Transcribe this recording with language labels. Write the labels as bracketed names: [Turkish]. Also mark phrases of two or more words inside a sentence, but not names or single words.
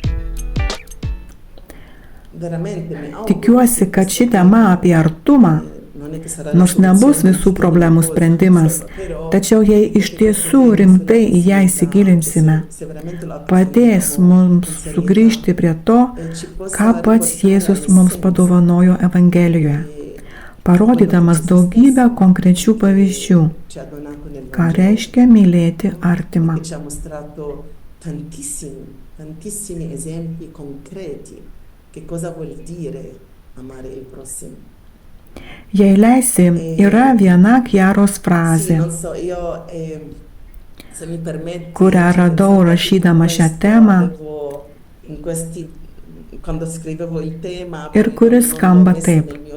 [Lithuanian] Tikiuosi, kad ši tema apie artumą Nors nebus visų problemų sprendimas, tačiau jei iš tiesų rimtai į ją įsigilinsime, padės mums sugrįžti prie to, ką pats Jėzus mums padovanojo Evangelijoje, parodydamas daugybę konkrečių pavyzdžių, ką reiškia mylėti artimą. [Italian] Ci ha mostrato tantissimi esempi concreti che cosa vuol dire amare il prossimo. [Lithuanian] Jei leisi, yra viena Chiaros frazė, kurią radau rašydama šią temą ir kuris skamba taip.